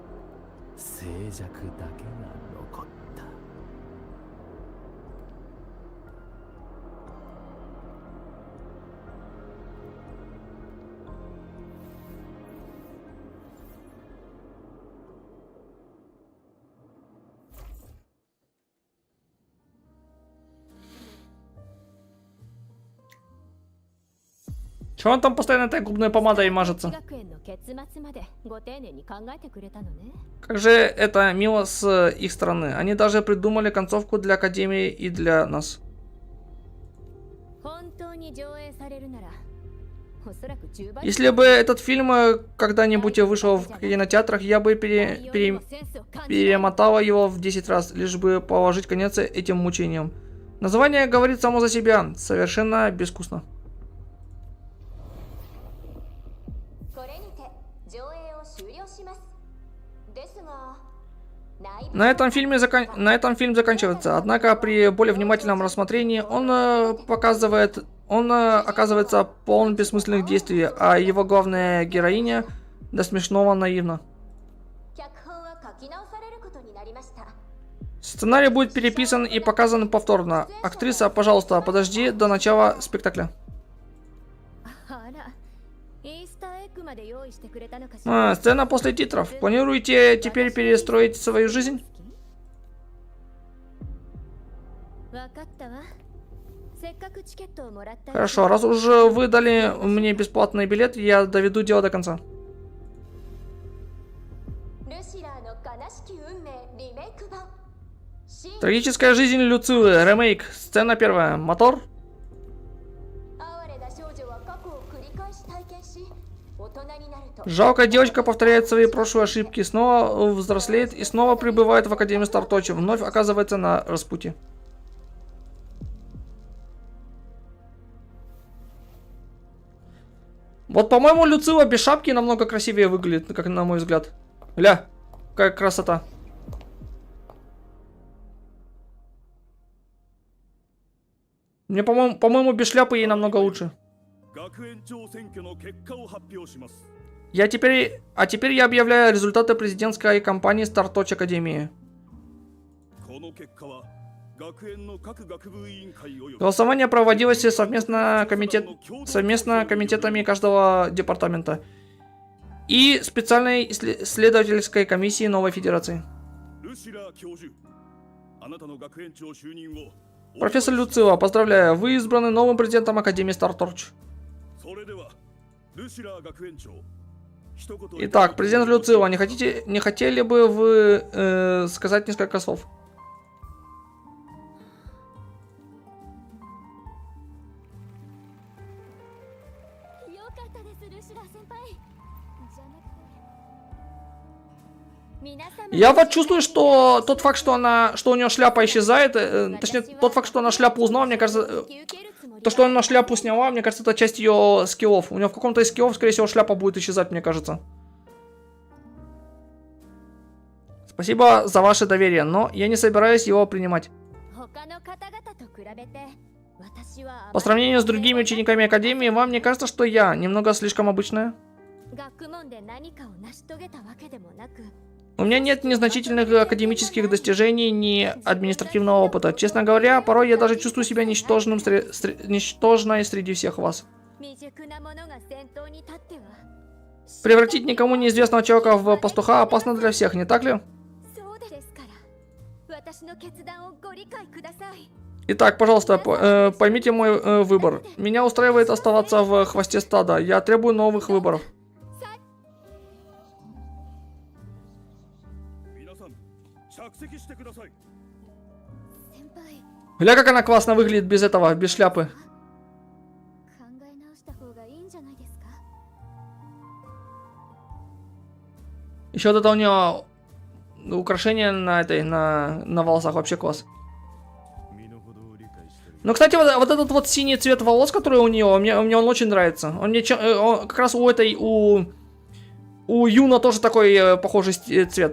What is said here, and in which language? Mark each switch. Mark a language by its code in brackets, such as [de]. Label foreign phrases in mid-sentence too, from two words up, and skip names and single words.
[ru] Чего он там постоянно этой губной помадой мажется? [ja] 学園の結末までご丁寧に考えてくれたのね。 [ru] Как же это мило с их стороны. Они даже придумали концовку для Академии и для нас. [ja] 本当に上映されるなら、おそらく10倍 [ru] Если бы этот фильм когда-нибудь вышел в кинотеатрах, я бы перемотала его в 10 раз, лишь бы положить конец этим мучениям. Название говорит само за себя. Совершенно безвкусно. [ja] これにて上映を終了します。ですが、内部 [ru] На этом фильм заканчивается, однако при более внимательном рассмотрении он оказывается полон бессмысленных действий, а его главная героиня до смешного наивна. [ja] 脚本は書き直されることになりました。 [ru] Сценарий будет переписан и показан повторно. Актриса, пожалуйста, подожди до начала спектакля. [ja] あら、イースターエッグまで用意してくれたのかしら。 [ru] Сцена после титров. Планируете теперь перестроить свою жизнь? [ja] わかったわ。せっかくチケットをもらった。 [ru] Хорошо, раз уже вы дали мне бесплатный билет, я доведу дело до конца. [ja] ルシラーの悲しき運命リメイク版。 [ru] Трагическая жизнь Люцилы. Ремейк. Сцена первая. Мотор. [ja] 哀れな少女は過去を繰り返し体験し、大人になると [ru] Жалкая девочка повторяет свои прошлые ошибки, снова взрослеет и снова прибывает в Академию Старточи, вновь оказывается на распутье. Вот, по-моему, Люцила без шапки намного красивее выглядит, как на мой взгляд. Ля, какая красота. Мне, по-моему, без шляпы ей намного лучше. [ja] 学園長選挙の結果を発表します。 [ru] Теперь я объявляю результаты президентской кампании Старточ Академии. [ja] この結果は学園の各学部委員会及び [ru] Голосование проводилось совместно комитетами каждого департамента и специальной исследовательской комиссии новой федерации. [ja] ルシラー教授、あなたの学園長就任を [ru] Профессор Люцио, поздравляю, вы избраны новым президентом Академии Старторч. [ja] それではルシラー学園長、一言 [ru] Итак, президент Люцио, не хотели бы вы сказать несколько слов? [ja] よかったですルシラ先輩じゃなくて皆様 [ru] Я вот чувствую, что тот факт, что у нее шляпа исчезает, точнее, тот факт, что она шляпу узнала, мне кажется, то, что она шляпу сняла, мне кажется, это часть ее скиллов. У нее в каком-то из скиллов, скорее всего, шляпа будет исчезать, мне кажется. Спасибо за ваше доверие, но я не собираюсь его принимать. [ja] 他の方々と比べて私は [ru] По сравнению с другими учениками Академии, вам не кажется, что я немного слишком обычная? [ja] 学問で何かを成し遂げたわけでもなく [ru] У меня нет незначительных академических достижений, ни административного опыта. Честно говоря, порой я даже чувствую себя ничтожной среди всех вас. [ja] 未熟な者が先頭に立っては [ru] Превратить никому неизвестного человека в пастуха опасно для всех, не так ли? [ja] そうですから私の決断をご理解ください [ru] Итак, пожалуйста, поймите мой выбор. Меня устраивает оставаться в хвосте стада. Я требую новых выборов. [ja] 皆さん着席してください。先輩 [ru] Гля, как она классно выглядит без этого, без шляпы. [ja] 考え直した方がいいんじゃないですか [ru] Еще вот это у нее украшение на волосах, вообще класс. [ja] 身の程を理解してる。 [ru] Ну, кстати, вот этот вот синий цвет волос, который у нее, мне он очень нравится. Как раз у Юна тоже такой похожий цвет.